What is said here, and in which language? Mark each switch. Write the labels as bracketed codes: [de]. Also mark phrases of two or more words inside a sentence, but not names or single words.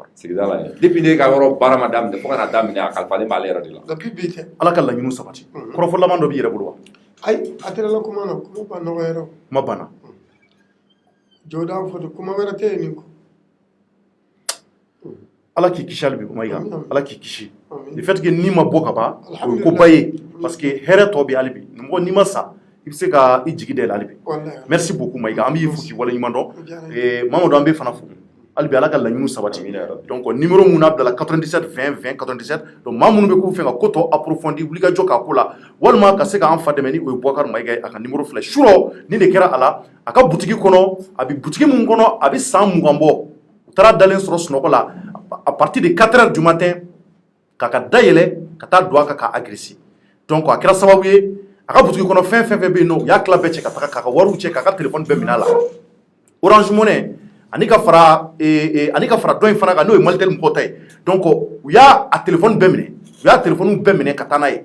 [bm] sigida la ye depuis ne ka yɔrɔ baara ma daminɛ fo ka na daminɛ a kalifalen b'ale yɛrɛ de la depuis bi tɛ ala ka laɲiniw sabati kɔrɔfɔ laban dɔ b'i yɛrɛ bolo wa ayi a tɛrɛla kuma na kuma ba nɔgɔ yɛrɛ kuma banna jɔda fɔ kuma wɛrɛ tɛ yen nin kɔ ala k'i kisi hali bi Mayiga ala k'i kisi [fr] le fait que [bm] n'i ma bɔ ka ban o ye koba ye [fr] parce que [bm] hɛrɛ tɔ bɛ hali bi mɔgɔ n'i ma sa i bɛ se ka i jigi dayɛlɛ hali bi [fr] merci beaucoup [bm] Mayiga an b'i fo k'i waleɲuman dɔn Mamadu an bɛ fana fo hali bi ala ka laɲiniw sabati [fr] donc numéro [bm] mun n'a bilala 97 20 20 97 donc maa minnu bɛ k'u fɛ ka ko tɔ approfondi wulikajɔ k'a ko la walima ka se k'an fa dɛmɛ ni o ye Boubacar Mayiga ye a ka numéro filɛ surɔ ni de kɛra a la a ka butigi kɔnɔ a bɛ butigi mun kɔnɔ a bɛ san 20 bɔ u taara dalen sɔrɔ sunɔgɔ la [fr] à partir de 4 heures du matin [bm] k'a ka dayɛlɛ ka taa don a kan k'a agresser donc a kɛra sababu ye a ka butigi kɔnɔ fɛn fɛn bɛ yen nɔ u y'a tila bɛɛ cɛ ka taga k'a ka wariw cɛ k'a ka téléphone bɛɛ minɛ a la Orange Money ani ka fara dɔ in fana kan n'o ye Malitel mɔgɔw ta ye donc u y'a téléphone bɛɛ minɛ u y'a téléphone bɛɛ minɛ ka taa n'a ye